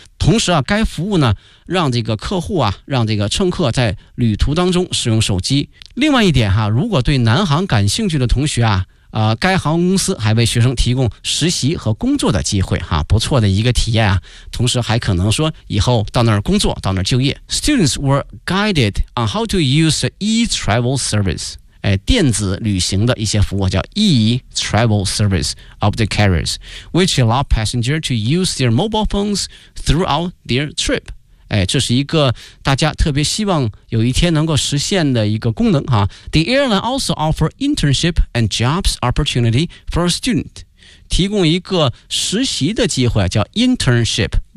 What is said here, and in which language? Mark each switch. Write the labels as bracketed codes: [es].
[zh] 同时啊该服务呢让这个客户啊让这个乘客在旅途当中使用手机。另外一点哈，如果对南航感兴趣的同学啊该航空公司还为学生提供实习和工作的机会哈，不错的一个体验啊，同时还可能说以后到那儿工作到那儿就业。 [en] Students were guided on how to use the e-travel service。 [zh] 电子旅行的一些服务叫 [en] e-travel service of the carriers which allow passengers to use their mobile phones throughout their trip。 [zh] 这是一个大家特别希望有一天能够实现的一个功能哈。 [en] The airline also offer internship and jobs opportunity for a student， [zh] 提供一个实习的机会叫 [en] internship